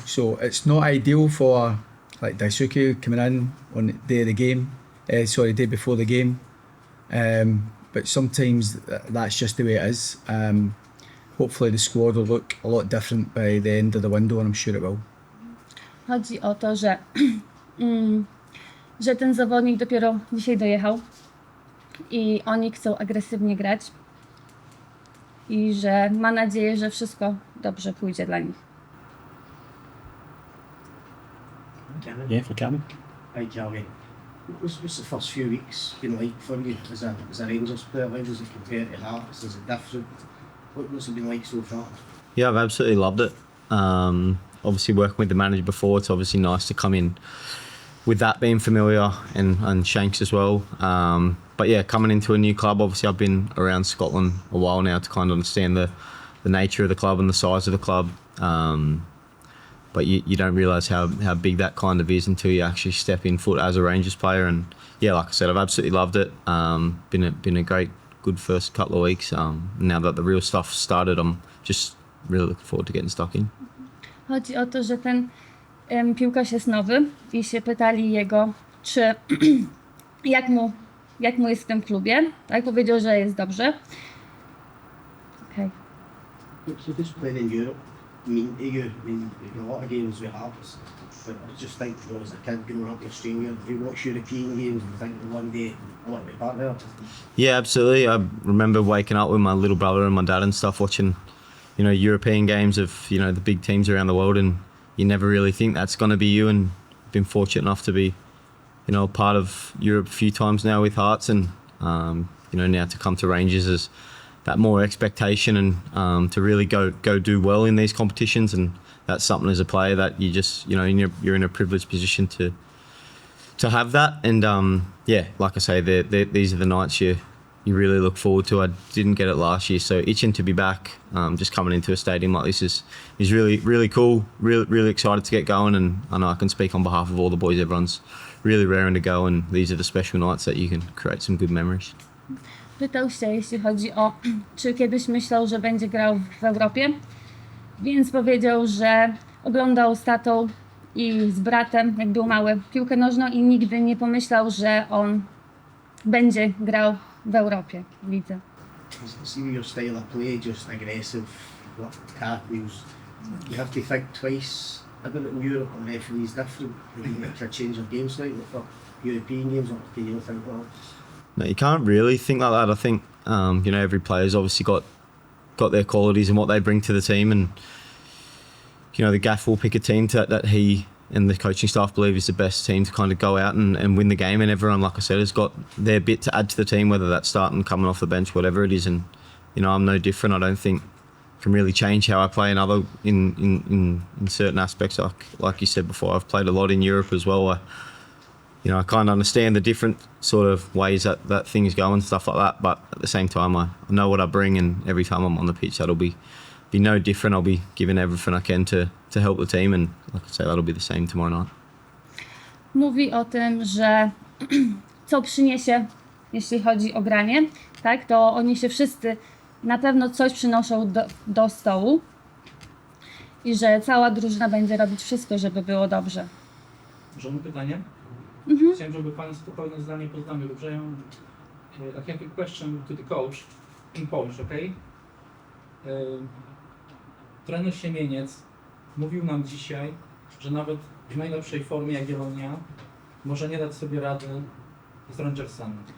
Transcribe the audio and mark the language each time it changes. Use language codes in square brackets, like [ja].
[en] So it's not ideal for like Daisuke coming in on the day of the game, day before the game. But sometimes that's just the way it is. Hopefully the squad will look a lot different by the end of the window, and I'm sure it will. [pl] Chodzi o to, że że ten zawodnik dopiero dzisiaj dojechał i oni chcą agresywnie grać i że ma nadzieję, że wszystko dobrze pójdzie dla nich. [en] Yeah, for Cameron. Hi, Calvin. What's the first few weeks been like for you as a Rangers player? How does it compare to Hearts? Is it different? What's it been like so far? Yeah, I've absolutely loved it. Obviously, working with the manager before, it's obviously nice to come in with that being familiar and Shanks as well. But yeah, coming into a new club, obviously I've been around Scotland a while now to kind of understand the nature of the club and the size of the club. But you don't realise how big that kind of is until you actually step in foot as a Rangers player. And yeah, like I said, I've absolutely loved it. Been a good first couple of weeks. Now that the real stuff started, I'm just really looking forward to getting stuck in. [pl] Chodzi o to, że ten piłkarz jest nowy i się pytali jego, czy jak mu jest w tym klubie. Tak, powiedział, że jest dobrze. [en] Okay. So this playing in Europe mean to you? I mean, a lot of games with Hearts, but I just think, you know, as a kid growing up in Australia, if you watch European games and think one day I want to be back there. Yeah, absolutely. I remember waking up with my little brother and my dad and stuff watching, you know, European games of, you know, the big teams around the world, and you never really think that's going to be you. And been fortunate enough to be, you know, part of Europe a few times now with Hearts, and you know, now to come to Rangers is that more expectation and to really go do well in these competitions, and that's something as a player that you just, you know, you're in a privileged position to have that. And yeah, like I say, these are the nights you really look forward to. I didn't get it last year, so itching to be back. Just coming into a stadium like this is really cool. Really excited to get going, and I know I can speak on behalf of all the boys. Everyone's really raring to go, and these are the special nights that you can create some good memories. [pl] Pytał się, jeśli chodzi o, czy kiedyś myślał, że będzie grał w Europie, więc powiedział, że oglądał z tatą i z bratem, jak był mały, piłkę nożną i nigdy nie pomyślał, że on będzie grał w Europie, w lidze. [en] See your style of play, just aggressive, cartwheels. You have to think twice about it in Europe, and the referee's different. You make a change of game slightly for European games, or can you think, well, No, you can't really think like that. I think you know, every player's obviously got their qualities and what they bring to the team, and you know, the gaff will pick a team that he and the coaching staff believe is the best team to kind of go out and win the game, and everyone, like I said, has got their bit to add to the team, whether that's starting, coming off the bench, whatever it is. And you know, I'm no different. I don't think I can really change how I play in certain aspects. Like you said before, I've played a lot in Europe as well. You know, I kind of understand the different sort of ways that things go and stuff like that. But at the same time, I know what I bring, and every time I'm on the pitch, that'll be no different. I'll be giving everything I can to help the team, and like I say, that'll be the same tomorrow night. [pl] Mówi o tym, że co przyniesie, jeśli chodzi o granie, tak, to oni się wszyscy na pewno coś przynoszą do stołu i że cała drużyna będzie robić wszystko, żeby było dobrze. Możemy pytanie? Chciałem, żeby Państwo pełne zdanie poznamy, dobrze? [en] I have a question to the coach in Polish, okay? [pl] Trener Siemieniec mówił nam dzisiaj, że nawet w najlepszej formie Jagiellonia może nie dać sobie rady z Rangersami.